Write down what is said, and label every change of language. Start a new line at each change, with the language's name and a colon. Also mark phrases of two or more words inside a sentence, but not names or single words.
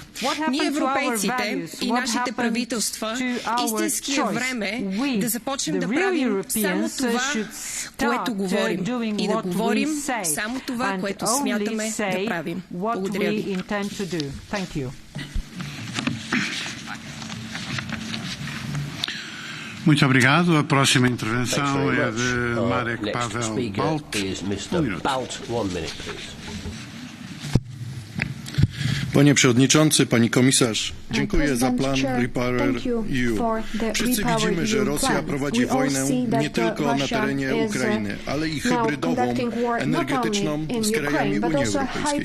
Bulgarian: Ние, европейците и нашите правителства, истински е време да започнем да правим само това, което говорим. И да говорим само това, което смятаме да правим. Благодаря ви.
Portuguese: Muito obrigado. A próxima intervenção é de Marek Pavel Balt.
Polish: Panie Przewodniczący, Pani Komisarz, dziękuję za plan Repower EU. Wszyscy widzimy, że Rosja prowadzi wojnę nie tylko na terenie Ukrainy, ale i hybrydową, energetyczną z krajami Unii Europejskiej.